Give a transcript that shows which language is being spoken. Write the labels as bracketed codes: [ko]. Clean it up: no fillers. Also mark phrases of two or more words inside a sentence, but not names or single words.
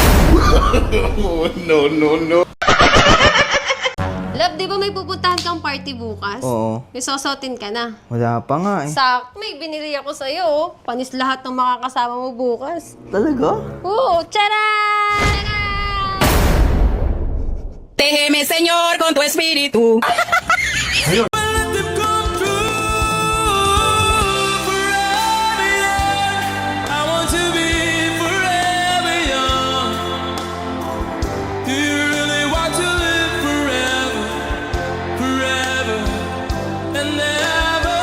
[tl] No. Love, di ba may pupuntahan kang party bukas? Oo. May susuotin ka na. Wala pa nga eh. May binili ako sa'yo. Oh. Panis lahat ng makakasama mo bukas. Talaga? Oo, charan! [es] Déjeme, Señor, con tu espíritu. [en] Let them come true forever young. I want to be forever young. Do you really want to live forever, forever and ever?